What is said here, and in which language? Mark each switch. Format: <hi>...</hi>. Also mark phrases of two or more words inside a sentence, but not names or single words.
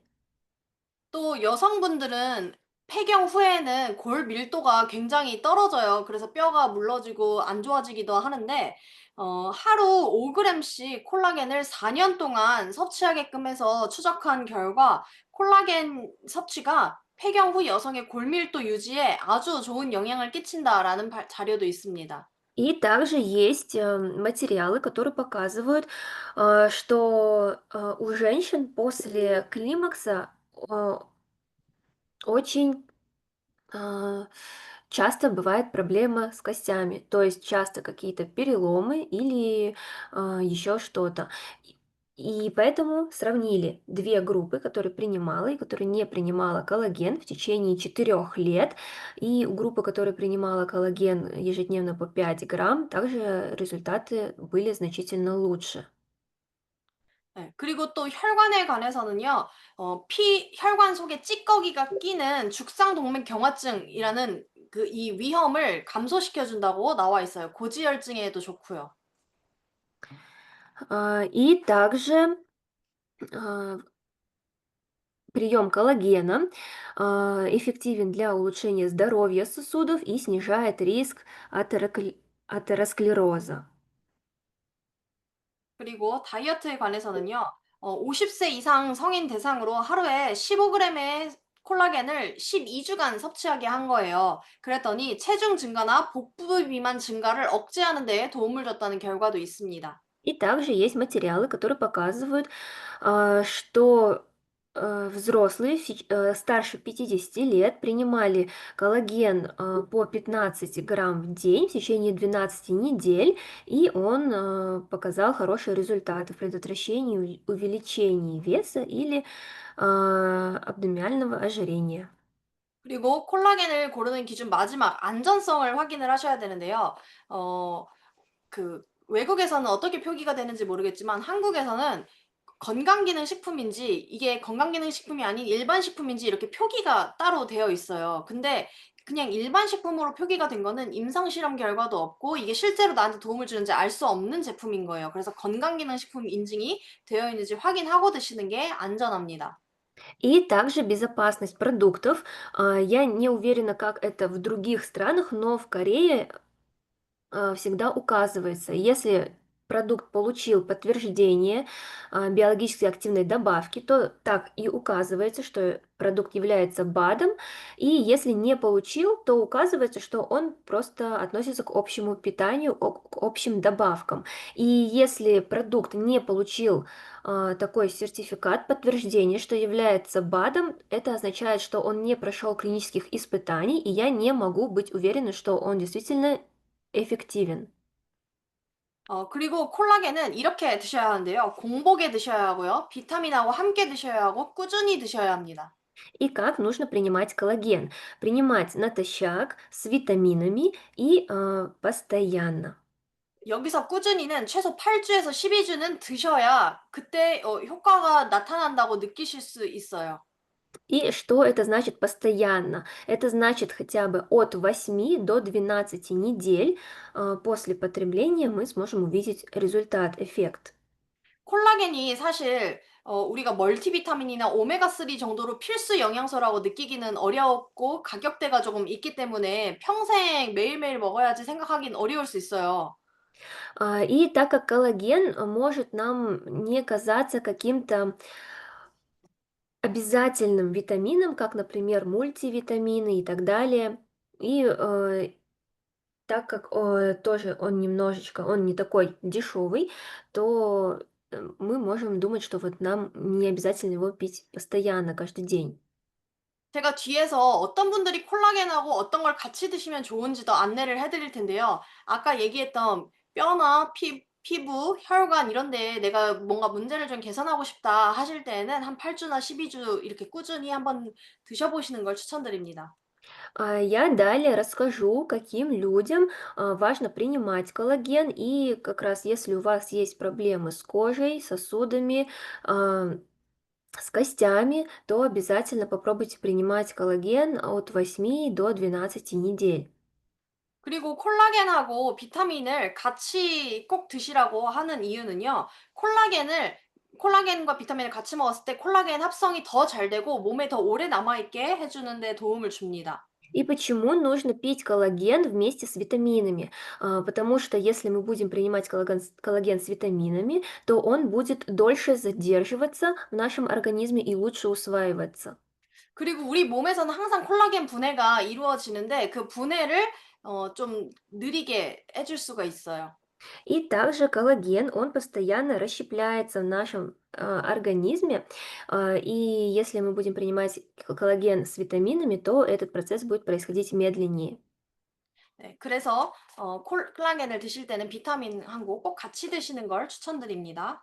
<ko>또 여성분들은 폐경 후에는 골 밀도가 굉장히 떨어져요. 그래서 뼈가 물러지고 안 좋아지기도 하는데 하루 5g씩 콜라겐을 4년 동안 섭취하게끔 해서 추적한 결과 콜라겐 섭취가 폐경 후 여성의 골밀도 유지에 아주 좋은 영향을 끼친다라는 자료도 있습니다.</ko> <ru>И также есть материалы, которые показывают, что у женщин после климакса очень А, часто бывает проблема с костями, то есть часто какие-то переломы или еще что-то. И поэтому сравнили две группы, которые принимала и которые не принимала коллаген в течение 4 лет. И у группы, которая принимала коллаген ежедневно по 5 грамм, также результаты были значительно лучше.</ru> <ko>네, 그리고 또 혈관에 관해서는요, 혈관 속에 찌꺼기가 끼는 죽상동맥경화증이라는 이 위험을 감소시켜준다고 나와 있어요. 고지혈증에도 좋고요.</ko> <ru>И также а, прием коллагена эффективен для улучшения здоровья сосудов и снижает риск атеросклероза.</ru> <ko>그리고 다이어트에 관해서는요, 50세 이상 성인 대상으로 하루에 15g의 콜라겐을 12주간 섭취하게 한 거예요. 그랬더니 체중 증가나 복부 비만 증가를 억제하는 데 도움을 줬다는 결과도 있습니다.</ko> <ru>И также есть материалы, которые показывают, что взрослые старше 50 лет принимали коллаген по 15 грамм в день в течение 12 недель, и он показал хорошие результаты в предотвращении увеличения веса или абдоминального ожирения.</ru> <ko>그리고 콜라겐을 고르는 기준 마지막 안전성을 확인을 하셔야 되는데요. 어 외국에서는 어떻게 표기가 되는지 모르겠지만 한국에서는 건강기능식품인지 이게 건강기능식품이 아닌 일반 식품인지 이렇게 표기가 따로 되어 있어요. 근데 그냥 일반 식품으로 표기가 된 거는 임상 실험 결과도 없고 이게 실제로 나한테 도움을 주는지 알 수 없는 제품인 거예요. 그래서 건강기능식품 인증이 되어 있는지 확인하고 드시는 게 안전합니다.</ko> <ru>И также безопасность продуктов. Я не уверена, как это в других странах, но в Корее всегда указывается, если продукт получил подтверждение биологически активной добавки, то так и указывается, что продукт является БАДом, и если не получил, то указывается, что он просто относится к общему питанию, к общим добавкам. И если продукт не получил такой сертификат, подтверждение, что является БАДом, это означает, что он не прошел клинических испытаний, и я не могу быть уверена, что он действительно эффективен.</ru> <ko>그리고 콜라겐은 이렇게 드셔야 하는데요. 공복에 드셔야 하고요. 비타민하고 함께 드셔야 하고 꾸준히 드셔야 합니다.</ko> <ru>И как нужно принимать коллаген? Принимать натощак с витаминами и постоянно.</ru> <ko>여기서 꾸준히는 최소 8주에서 12주는 드셔야 그때 효과가 나타난다고 느끼실 수 있어요.</ko> <ru>И что это значит постоянно? Это значит хотя бы от 8 до 12 недель после потребления мы сможем увидеть результат, эффект.</ru> <ko>콜라겐이 사실 우리가 멀티비타민이나 오메가3 정도로 필수 영양소라고 느끼기는 어렵고 가격대가 조금 있기 때문에 평생 매일매일 먹어야지 생각하긴 어려울 수 있어요.</ko> <ru>И так как коллаген может нам не казаться каким-то обязательным витамином, как, например, мультивитамины и так далее, и так как тоже он не такой дешевый, то мы можем думать, что вот нам не обязательно его пить постоянно, каждый день.</ru> <ko>제가 뒤에서 어떤 분들이 콜라겐하고 어떤 걸 같이 드시면 좋은지도 안내를 해 드릴 텐데요. 아까 얘기했던 뼈나 피부, 혈관 이런 데에 내가 뭔가 문제를 좀 개선하고 싶다 하실 때에는 한 8 주나 12주 이렇게 꾸준히 한번 드셔 보시는 걸 추천드립니다.</ko> <ru>Я далее расскажу, каким людям важно принимать коллаген, и как раз если у вас есть проблемы с кожей, сосудами, а, с костями, то обязательно попробуйте принимать коллаген от 8 до 12 недель.</ru> <ko>그리고 콜라겐하고 비타민을 같이 꼭 드시라고 하는 이유는요. 콜라겐과 비타민을 같이 먹었을 때 콜라겐 합성이 더 잘 되고 몸에 더 오래 남아 있게 해 주는 데 도움을 줍니다.</ko> <ru>И почему нужно пить коллаген вместе с витаминами? Потому что если мы будем принимать коллаген с витаминами, то он будет дольше задерживаться в нашем организме и лучше усваиваться.</ru> <ko>그리고 우리 몸에서는 항상 콜라겐 분해가 이루어지는데 그 분해를 좀 느리게 해줄 수가 있어요.</ko> <ru>И также коллаген, он постоянно расщепляется в нашем организме, и если мы будем принимать коллаген с витаминами, то этот процесс будет происходить медленнее.</ru> <ko>네. 그래서 콜라겐을 드실 때는 비타민하고 꼭 같이 드시는 걸 추천드립니다.</ko>